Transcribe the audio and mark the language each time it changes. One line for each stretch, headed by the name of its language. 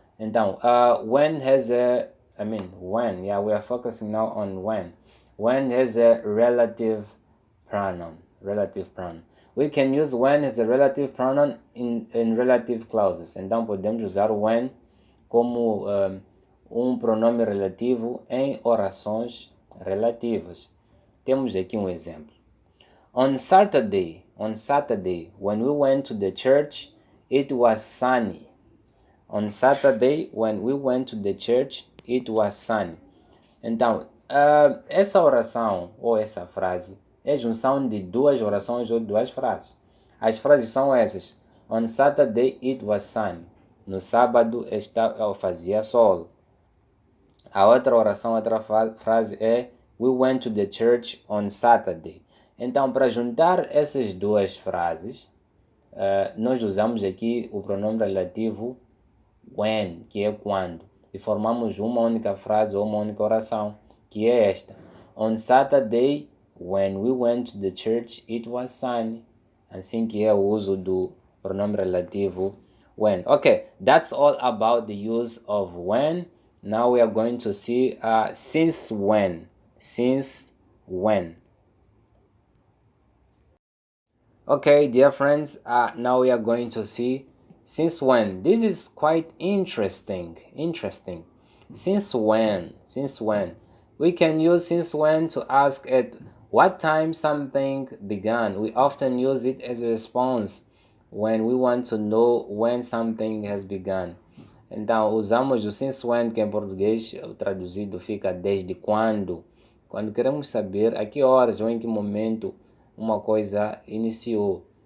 English: Então, when has a, when, yeah, we are focusing now on when. When has a relative pronoun. We can use when as a relative pronoun in relative clauses.
Portuguese: Então, podemos usar when como um pronome relativo em orações relativas. Temos aqui um exemplo.
English: On Saturday, when we went to the church, it was sunny. On Saturday, when we went to the church, it was sunny.
Portuguese: Então, essa oração ou essa frase é junção de duas orações ou duas frases. As frases são essas.
English: On Saturday, it was sunny.
Portuguese: No sábado, fazia sol. A outra oração, outra frase é
English: we went to the church on Saturday.
Portuguese: Então, para juntar essas duas frases, nós usamos aqui o pronome relativo when, que é quando, e formamos uma única frase ou uma única oração, que é esta.
English: On Saturday, when we went to the church, it was sunny.
Portuguese: Assim que é o uso do pronome relativo when.
English: Okay, that's all about the use of when. Now we are going to see since when. Since when. Okay, dear friends, now we are going to see since when. This is quite interesting. Since when? We can use since when to ask at What time something began? We often use it as a response when we want to know when something has begun.
Portuguese: Então, usamos o since when, que em português traduzido fica desde quando. Quando queremos saber a que horas ou em que momento uma coisa iniciou.